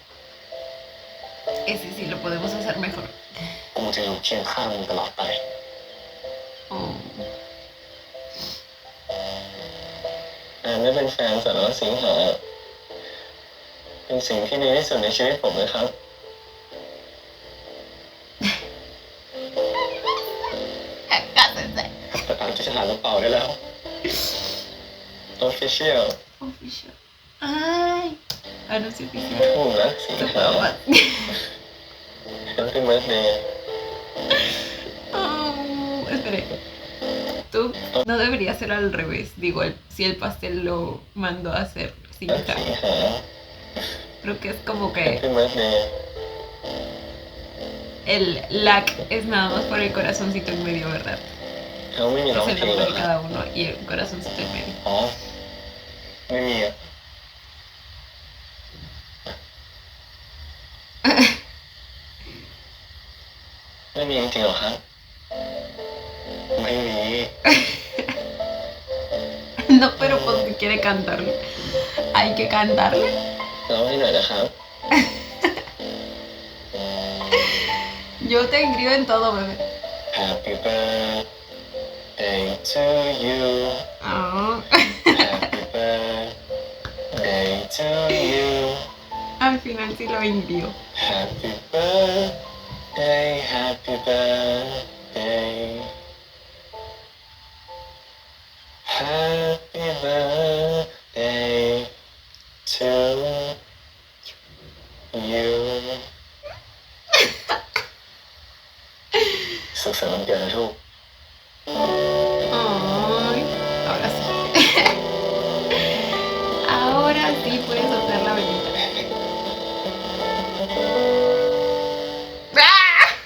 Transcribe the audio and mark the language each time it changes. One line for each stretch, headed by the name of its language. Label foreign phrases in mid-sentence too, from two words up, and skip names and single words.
Spanish: Ese sí lo podemos hacer mejor.
Thai: กูจะอยู่เคียงข้างมึงตลอดไป Oh. ได้เป็นแฟนสารวัตรสิงหาเป็นสิ่งที่ดีที่สุดในชีวิตผมเลยครับ
Spanish: Cásense.
Thai: ประกาศจะหากระเป๋าได้แล้ว Official
Spanish: Official. Ay. Anuncio oficial.
Thai: ถูกนะสิง
Spanish: No
Thai: หา
Spanish: puedo más.
English: Happy birthday
Spanish: Oh, espere. Tú no debería ser al revés. Digo, si el pastel lo mandó a hacer
Thai: สิง
Spanish: cinta.
Thai: หา
Spanish: Creo que es como que
English: Happy birthday
Spanish: el lac es nada más por el corazoncito en medio, ¿verdad?
Thai: เขาไม่มีร้อง
Spanish: Es el
Thai: เพลง
Spanish: nombre
Thai: เหรอ
Spanish: de
Thai: ครับ
Spanish: cada uno y el corazoncito en medio.
Thai: อ๋อไม่มีอ่ะไม่มีจริงๆเหรอครับไม่มี
Spanish: No, pero pues si quiere cantarle. Hay que cantarle.
Thai: ร้องให้หน่อยนะครับ
Spanish: Yo te inscribo en todo, bebé.
English: Happy birthday to you Oh. Happy birthday to you
Spanish: Al final sí lo envío.
English: Happy birthday Happy birthday Happy birthday to you
Thai: สุขสันต์วันเกิดนะทุก
Spanish: Ay, ahora sí. Ahora sí puedes hacer la velita. ¡Ah!